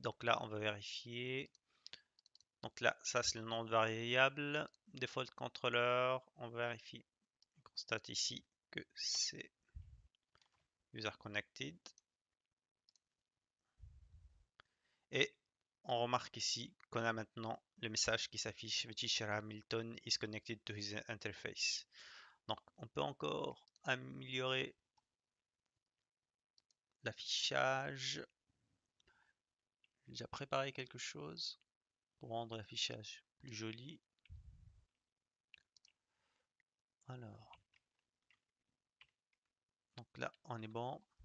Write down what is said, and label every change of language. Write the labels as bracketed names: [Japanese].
[French] Donc là, on va vérifier. Donc là, ça c'est le nom de variable. Default controller, on vérifie. On constate ici que c'est user connected. Et on remarque ici qu'on a maintenant le message qui s'affiche. [English] The teacher Hamilton is connected to his interface. [French] Donc on peut encore améliorer l'affichage. J'ai déjà préparé quelque chose pour rendre l'affichage plus joli. Alors, donc là on est bon.